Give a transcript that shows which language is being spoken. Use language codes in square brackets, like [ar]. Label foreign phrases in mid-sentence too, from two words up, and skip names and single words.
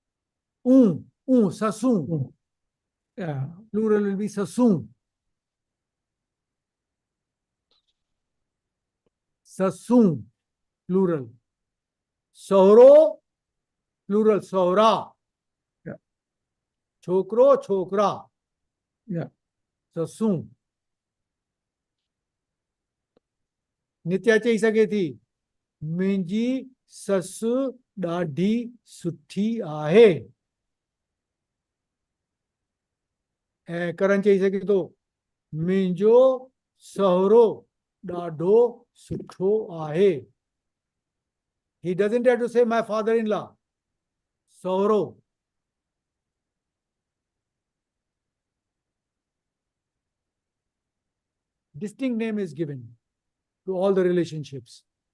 [en] Sasun. Mm. Yeah, Plural will be Sasun. Sasun. Plural. Sahuro. Plural. Sahra. yeah, [sd] Chokro. Chokra. [en] yeah, [sd] Sasun. नित्या चई सघे थी मुंहिंजी ससु ॾाढी सुठी आहे ऐं करण चई सघे थो मुंहिंजो सहुरो ॾाढो सुठो आहे [en] he doesn't have to say my father-in-law सहुरो distinct name is given to all the relationships.